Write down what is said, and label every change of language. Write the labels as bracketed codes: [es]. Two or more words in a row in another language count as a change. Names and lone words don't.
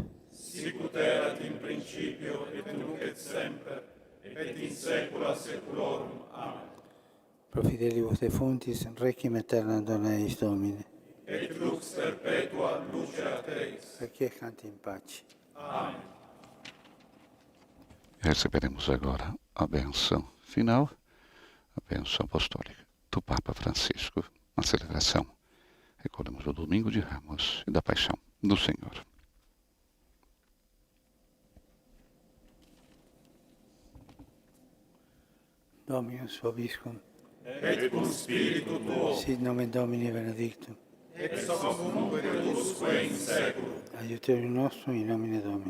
[la] Sicut erat in principio et nunc et semper, et in saecula saeculorum. Amen. Pro fidelibus defunctis, requiem aeternam dona eis Domine. Et lux perpetua lucet eis. Requiescant in pace. Amen. [pt] Receberemos agora a bênção final, a bênção apostólica do Papa Francisco, na celebração. Recordamos o Domingo de Ramos e da Paixão do Senhor. [la] Dominus vobiscum. Et cum spiritu tuo, Sit nomen Domini benedictum. ex hoc nunc et usque in saeculum, Aiuterium nostrum in nomine Domini.